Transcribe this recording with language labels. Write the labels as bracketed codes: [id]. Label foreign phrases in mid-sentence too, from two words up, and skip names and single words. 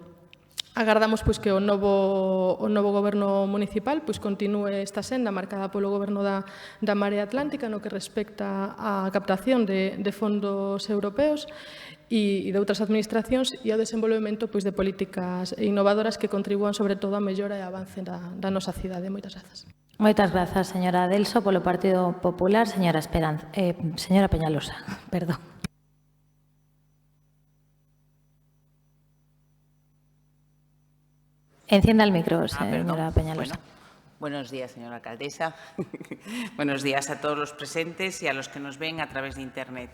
[gl] Agardamos que o novo Goberno municipal continúe esta senda marcada polo Goberno da Marea Atlántica no que respecta á captación de fondos europeos e de outras administracións e ao desenvolvemento de políticas innovadoras que contribúan sobre todo á mellora e avance da nosa cidade. Moitas grazas. Moitas grazas, señora Adelso. Polo Partido Popular, señora Peñalosa. Perdón. [es] Encienda el micro, señora Peñalosa. Buenos días, señora alcaldesa. Buenos días a todos los presentes y a los que nos ven a través de Internet.